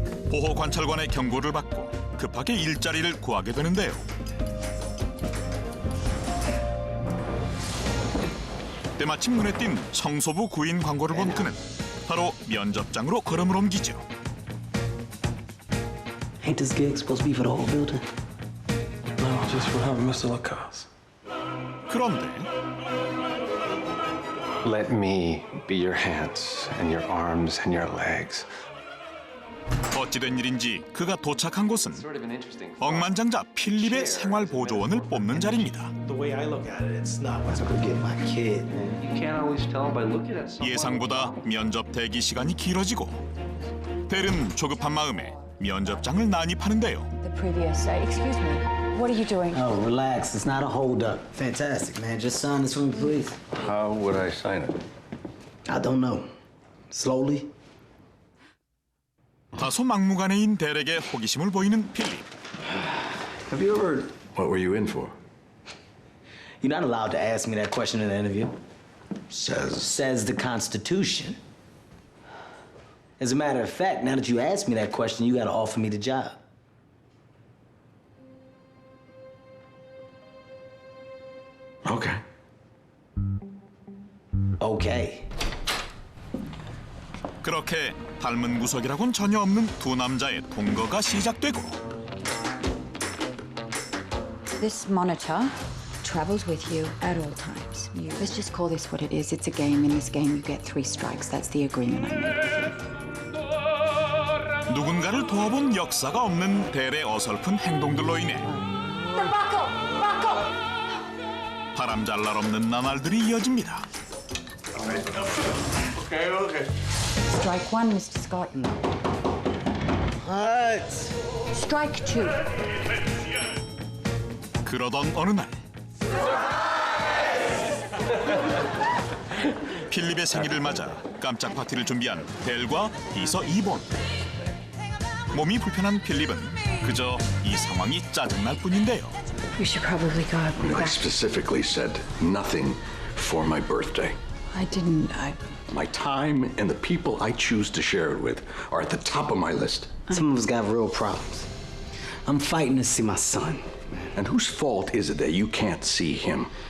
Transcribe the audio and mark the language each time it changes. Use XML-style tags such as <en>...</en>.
<ko>보호 관찰관의 경고를 받고 급하게 일자리를 구하게 되는데요. 때마침 눈에 띈 청소부 구인 광고를 본 그는 바로 면접장으로 걸음을 옮기죠.</ko> <en>Ain't this gig supposed to be for the whole building? No, just for Mr. Lacasse.</en> <ko>그런데</ko> <en>Let me be your hands and your arms and your legs.</en> <ko>어찌된 일인지 그가 도착한 곳은 억만장자 필립의 생활보조원을 뽑는 자리입니다.</ko> <en>The way I look at it, it's not what's gonna get my kid, man. You can't always tell by looking at someone.</en> <ko>예상보다 면접 대기 시간이 길어지고 델은 조급한 마음에 면접장을 난입하는데요.</ko> <en>The previous, excuse me, what are you doing? Oh, relax. It's not a holdup. Fantastic, man. Just sign this for me, please. How would I sign it? I don't know. Slowly.</en> <ko>다소 막무가내인 델에게 호기심을 보이는 필립.</ko> <en>Have you ever... What were you in for? You're not allowed to ask me that question in an interview. Says the Constitution. As a matter of fact, now that you asked me that question, you gotta offer me the job. Okay. Okay.</en> <ko>그렇게 닮은 구석이라고는 전혀 없는 두 남자의 동거가 시작되고</ko> <en>This monitor travels with you at all times. Let's just call this what it is. It's a game. In this game, you get 3 strikes. That's the agreement I made with you.</en> <ko>누군가를 도와본 역사가 없는 델의 어설픈 행동들로 인해 바람잘 날 없는 나날들이 이어집니다.</ko> <en>Okay. Strike 1, Mr. Scott. What? Strike 2.</en> <ko>그러던 어느 날 필립의 생일을 맞아 깜짝 파티를 준비한 델과 비서 이본. 몸이 불편한 필립은 그저 이 상황이 짜증날 뿐인데요.</ko> <en>We should probably go. I specifically said nothing for my birthday. I didn't. My time and the people I choose to share it with are at the top of my list. Some of us got real problems. I'm fighting to see my son. And whose fault is it that you can't see him?</en>